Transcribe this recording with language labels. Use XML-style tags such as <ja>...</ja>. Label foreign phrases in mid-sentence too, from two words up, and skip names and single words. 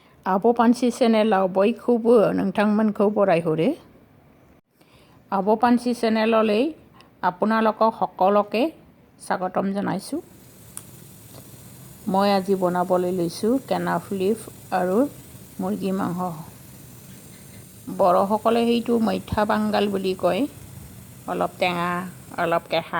<brx>आब' पान्सि चेनेलाव बयखौबो नोंथांमोनखौ बरायहरो।</brx> <as>आब' पान्सि चेनेलলৈ আপোনালোকক সকলোকে স্বাগতম জনাইছোঁ। মই আজি বনাবলৈ লৈছোঁ কেনাফ লিফ আৰু মুৰ্গী মাংস। বড়োসকলে সেইটো মৈঠা বাংগাল বুলি কয়, অলপ টেঙা অলপ কেঁহা।</as>